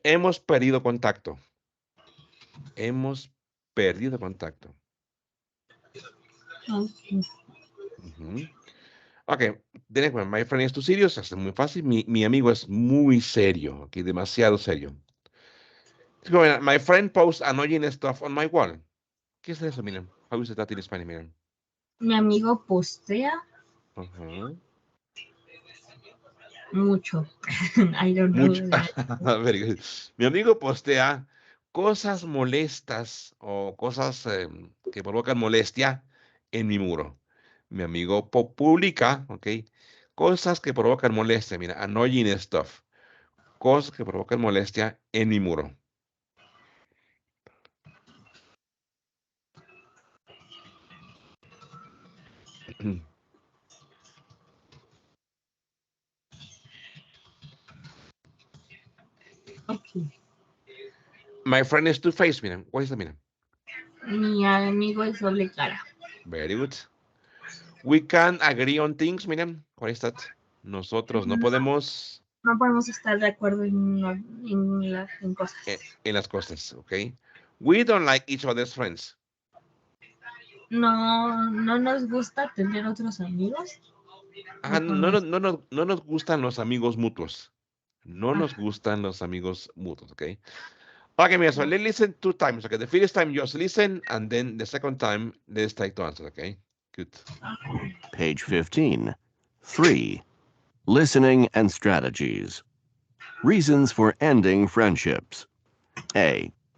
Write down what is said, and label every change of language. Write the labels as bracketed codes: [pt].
[es] Hemos perdido contacto. Hemos perdido contacto. [en] Okay. Ok, then my friend is too serious. [es] Es muy fácil. Mi amigo es muy serio, okay? Demasiado serio. [en] My friend posts annoying stuff on my wall. [es] ¿Qué es eso, miren? [en] How is that in Spanish, miren? [es] Mi amigo postea mucho. [en] I don't know. Mucho. Very good. [es] Mi amigo postea cosas molestas o cosas que provocan molestia en mi muro. Mi amigo publica, ¿ok? Cosas que provocan molestia, mira, [en] annoying stuff. [es] Cosas que provocan molestia en mi muro. [en] Okay. My friend is two-faced, miren. What is that, miren? [es] Mi amigo es doble cara. [en] Very good. We can agree on things, miren. [es] ¿Cuál es that? Nosotros no podemos No podemos estar de acuerdo en cosas. en las cosas, okay? [en] We don't like each other's friends. [es] No nos gusta tener otros amigos. No nos gustan los amigos mutuos. No nos gustan los amigos mutuos, okay? [en] Okay, mira, so let's listen 2 times, okay? The first time just listen, and then the second time, let's take to answer, okay? Good. Page 15. 3. Listening and strategies. Reasons for ending friendships. A.